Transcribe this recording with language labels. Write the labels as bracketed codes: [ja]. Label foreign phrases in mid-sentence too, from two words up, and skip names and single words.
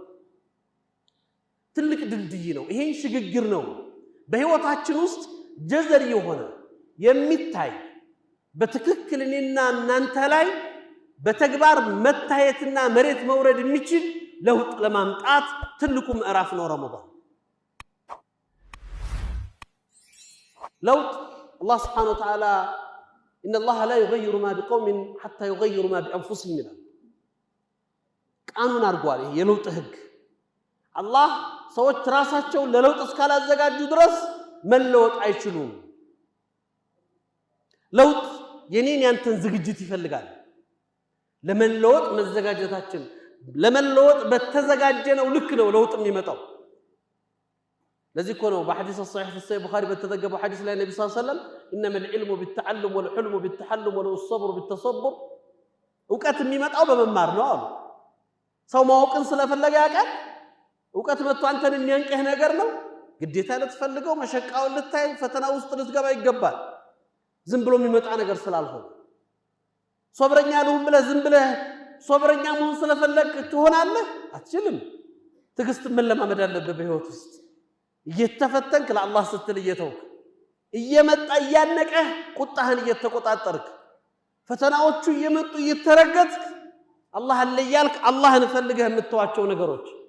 [am] ትልቅ ድልድይ ነው። ይሄን ሽግግር ነው በህይወታችን ውስጥ ጀዘር የሆነ የሚታይ በትክክል እኔና እናንተ ላይ በተግባር መታየትና መሬት መውረድ የሚችል ለውጥ ለማምጣት ትልቁ ምዕራፍ ነው ረመዳን። ለውጥ አላህ [ar] سبحانه وتعالى إن الله لا يغير ما بقوم حتى يغيروا ما بأنفسهم [am] ይላል። ቃኑን አርጓል። ይሄ የለውጥ ህግ አላህ ሰዎች ራሳቸው ለለውጥ እስካላዘጋጁ ድረስ መለወጥ አይችሉም። ለውጥ የኔን ያንተን ዝግጅት ይፈልጋል። ለመለወጥ መዘጋጀታችን ለመለወጥ በተዘጋጀነው ልክ ነው ለውጥ የሚመጣው። ለዚህ እኮ ነው በሐዲስ [ar] الصحيح في صحيح البخاري [am] በተዘገበው ሐዲስ ላይ ነብዩ [ar] صلى الله عليه وسلم انما العلم بالتعلم والحلم بالتحلم والصبر بالتصبر [am] እውቀት የሚመጣው በመማር ነው አሉ። ሰው ማወቅን ስለፈለገ ያውቃል። እውቀት መጥቶ አንተን የሚያንቀህ ነገር ነው ግዴታ ልትፈልገው መሸቃውን ልታይ ፈተና ውስጥ ልትገባ ይገባል። ዝም ብሎ የሚመጣ ነገር ስላልሆነ ሶብረኛ ልሁን ብለህ ዝም ብለህ ሶብረኛ መሆን ስለፈለክ ትሆናለህ አትችልም። ትግስት መለማመድ አለበት በህይወት ውስጥ እየተፈተንክ ለአላህ ስትል እየተውክ እየመጣ ያነቀህ ቁጣህን እየተቆጣጠርክ ፈተናዎቹ እየመጡ እየተረገጥክ አላህ ለያልክ አላህን ፈልገህ የምትዋቸው ነገሮች